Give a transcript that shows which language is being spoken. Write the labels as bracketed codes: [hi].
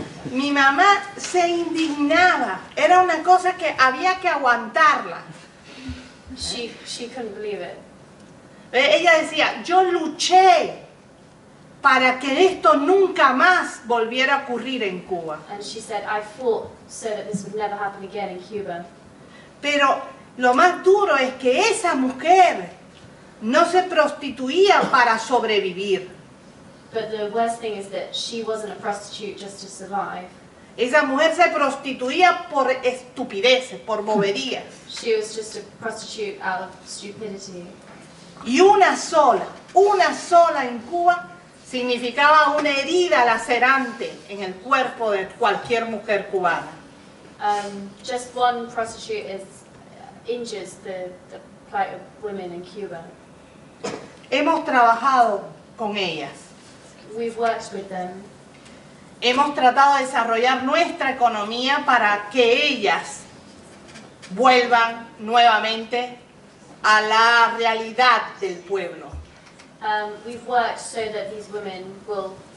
[es] Mi mamá se indignaba, era una cosa que había que aguantarla. [en] She couldn't believe it. [es] Ella decía, yo luché para que esto nunca más volviera a ocurrir en Cuba. [en] And she said, I fought so that this would never happen again in Cuba. [es] Pero lo más duro es que esa mujer no se prostituía para sobrevivir. [en] But the worst thing is that she wasn't a prostitute just to survive. [es] Esa mujer se prostituía por estupideces, por boberías. [en] She was just a prostitute out of stupidity. [es] Y una sola en Cuba significaba una herida lacerante en el cuerpo de cualquier mujer cubana. [en] Just one prostitute injures the plight of women in Cuba. [es] Hemos trabajado con ellas. [en] We've worked with them. [es] Hemos tratado de desarrollar nuestra economía para que ellas vuelvan nuevamente a la realidad del pueblo. [en] We've worked so that these women will.